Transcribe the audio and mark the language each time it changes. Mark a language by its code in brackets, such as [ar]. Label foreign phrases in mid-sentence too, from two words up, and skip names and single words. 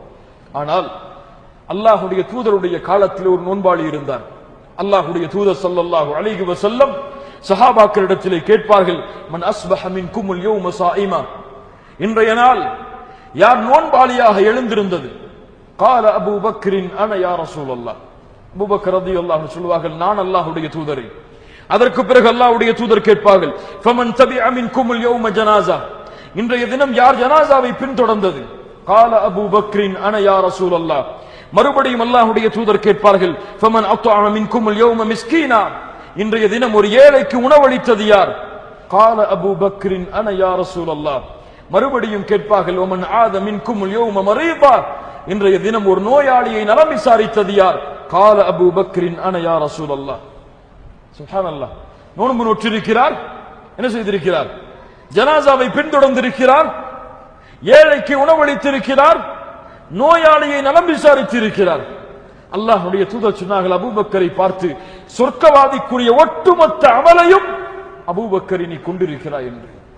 [ta] ஆனால் அல்லாஹுடைய தூதருடைய காலத்தில் ஒரு நோன்பாளி இருந்தார். அல்லாஹுடைய தூதர் [ar] صلى الله عليه وسلم [ta] சஹாபாக்களிடத்திலே கேட்பார்கள், [ar] من أصبح منكم اليوم صائما, [ta] இன்றைய நாள் யார் நோன்பாளியாக எழுந்திருந்தது? [ar] قال ابو بكر انا يا رسول الله. [ta] அபூ பக்கர் [ar] رضي الله عنه [ta] சொல்வார்கள், நான் அல்லாஹ்வுடைய தூதரே. அதற்கு பிறகு அல்லாஹ்வுடைய தூதர் கேட்பார்கள், [ar] فمن تبع منكم اليوم جنازة, [ta] இன்றைய தினம் யார் ஜனாஸாவை பின்தொடர்ந்தது? [ar] قال ابو بكر انا يا رسول الله. [ta] மறுபடியும் அல்லாஹ்வுடைய தூதர் கேட்பார்கள், [ar] فمن أطعم منكم اليوم مسكينا, [ta] இன்றைய தினம் ஒரு ஏழைக்கு உணவளித்தது யார்? [ar] قال ابو بكر انا يا رسول الله. [ta] மறுபடியும் கேட்பார்கள், [ar] ومن عاد منكم اليوم مريضا, [ta] இன்றைய தினம் ஒரு நோயாளியை நலம் விசாரித்தது யார்? [ar] قال ابو بكر انا يا رسول الله. [ta] சுப்ஹானல்லாஹ். நோன்பு நோற்றிருக்கிறார், என்ன செய்திருக்கிறார்? ஜனாசாவை பின்தொடர்ந்திருக்கிறார், ஏழைக்கு உணவளித்திருக்கிறார், நோயாளியை நலம் விசாரித்திருக்கிறார். அல்லாஹ்வுடைய தூதர் சொன்னார்கள் அபூபக்கரை பார்த்து, சொர்க்கவாதிக்குரிய ஒட்டுமொத்த அமலையும் அபூபக்கரை நீ கொண்டிருக்கிறாய் என்று.